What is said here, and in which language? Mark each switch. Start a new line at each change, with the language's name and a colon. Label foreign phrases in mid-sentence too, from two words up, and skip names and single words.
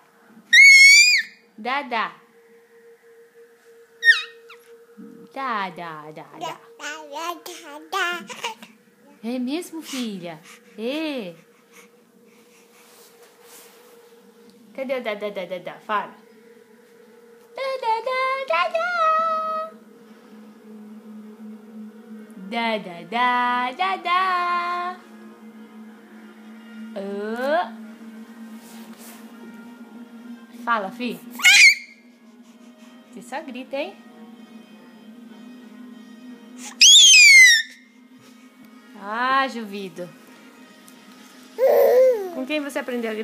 Portuguese: Dá, dá. Dá, dá, dá, dá. É mesmo, filha? É. Cadê o Dadá, Dadá, Dadá? Fala. Dadá, Dadá, Dadá. Dadá, Dadá, Dadá. Fala, fi. Você só grita, hein? Ah, Juvido. Com quem você aprendeu a gritar assim?